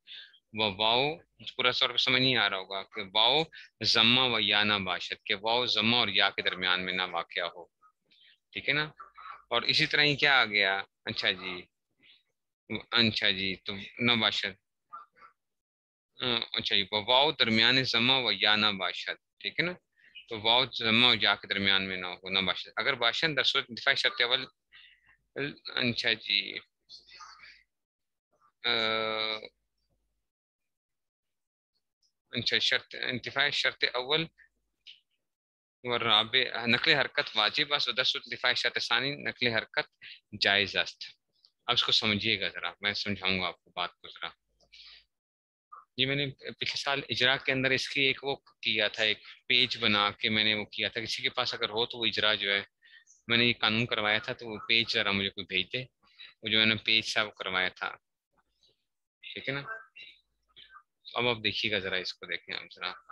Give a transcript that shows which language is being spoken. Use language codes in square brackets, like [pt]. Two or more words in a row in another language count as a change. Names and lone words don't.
[ur] واو پورا طور پہ سمجھ نہیں آ رہا ہوگا کہ [fa] واو ضمہ و یا نہ باشد، [ur] کہ واو ضمہ اور یا کے درمیان میں نہ واقع ہو. ٹھیک ہے نا، اور اسی طرح ہی کیا آ گیا؟ اچھا جی تو نہ باشد. اچھا جی، [fa] واو درمیان ضمہ و یا نہ باشد. [ur] ٹھیک ہے نا، تو واو ضمہ و یا کے درمیان میں نہ ہو، [fa] نہ باشد. اگر باشد در صورت انتفاع شرط اول. [ur] اچھا جی، اچھا [fa] شرط انتفاع شرط اول والرابع نقل حرکت واجب است و در صورت انتفاع شرط ثانی نقل حرکت جائز است. [ur] اب اس کو سمجھیے گا ذرا، میں سمجھاؤں گا آپ کو بات کو ذرا. یہ میں نے پچھلے سال اجرا کے اندر اس کی ایک وہ کیا تھا، ایک پیج بنا کے میں نے وہ کیا تھا. کسی کے پاس اگر ہو تو وہ اجرا جو ہے میں نے یہ قانون کروایا تھا، تو وہ پیج ذرا مجھے کوئی بھیج دے. وہ جو میں نے پیج تھا وہ کروایا تھا. ٹھیک ہے نا، اب آپ دیکھیے گا ذرا، اس کو دیکھیں آپ ذرا.